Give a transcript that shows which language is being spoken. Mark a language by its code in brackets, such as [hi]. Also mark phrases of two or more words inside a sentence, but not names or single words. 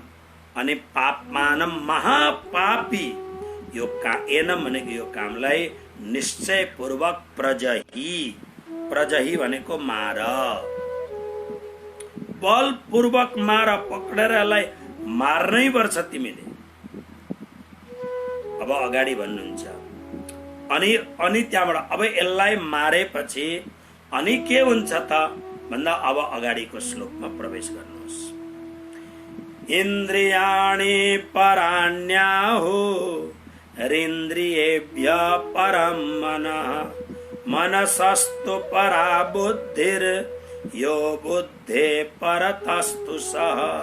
[ne] अनि पापमानम महापापी, यो एनम भनेको यो कामलाई निश्चय पूर्वक प्रजही, प्रजही भनेको मार, बलपूर्वक मार, पक्रेर यसलाई मार्नै पर्छ तिमीले। अब अगाडि भन्नुहुन्छ अनि त्यहाँबाट अब यसलाई मारेपछि अनि के हुन्छ त भन्दा अब अगाडिको श्लोकमा प्रवेश गर्नुहोस्। [sa] इन्द्रियाणि पराण्याहु हरेन्द्रियेभ्य परम मनः, मनसस्तु परा बुद्धिर यो बुद्धे परतस्तु सः।